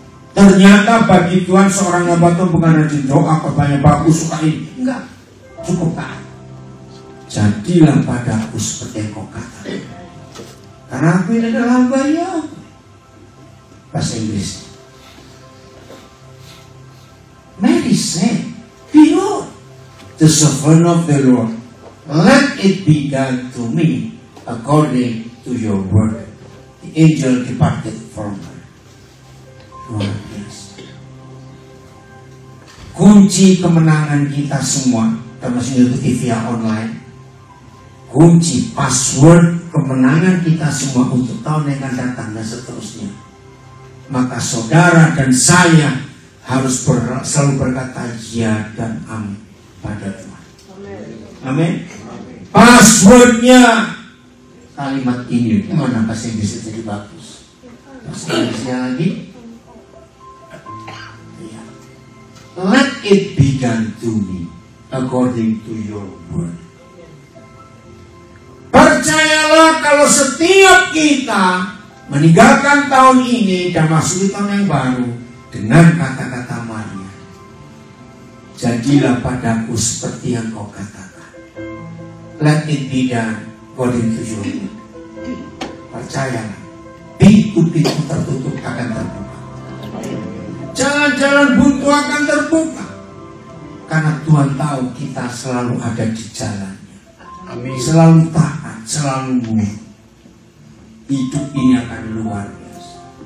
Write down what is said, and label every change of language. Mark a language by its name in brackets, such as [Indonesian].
[Indonesian] Ternyata bagi Tuhan seorang hamba Tuhan bukan rajin doa, banyak bagus, suka ini. Enggak, cukup taat. Jadilah padaku seperti yang kau katakan, karena aku ini adalah hamba ya. Bahasa Inggris. [English] Mary said, "Behold, the servant of the Lord, let it be done to me according to your word." The angel departed from her. [Indonesian] Luar biasa. Kunci kemenangan kita semua, termasuk YouTube TV online, kunci password kemenangan kita semua untuk tahun yang akan datang dan seterusnya. Maka saudara dan saya harus selalu berkata ya dan amin pada Tuhan. Amin. Passwordnya kalimat ini. Mana bahasa Inggris jadi bagus? Bahasa Inggrisnya lagi. [English] Let it be done to me according to your word. [Indonesian] Percayalah kalau setiap kita meninggalkan tahun ini dan masuk di tahun yang baru dengan kata-kata Maria, jadilah padaku seperti yang kau katakan. [English] Let it be done according to your word. [Indonesian] Percayalah, pintu-pintu tertutup akan terbuka, jalan-jalan buntu akan terbuka, karena Tuhan tahu kita selalu ada di jalannya. Amin. Selalu taat, selalu murni. Hidup ini akan luar biasa.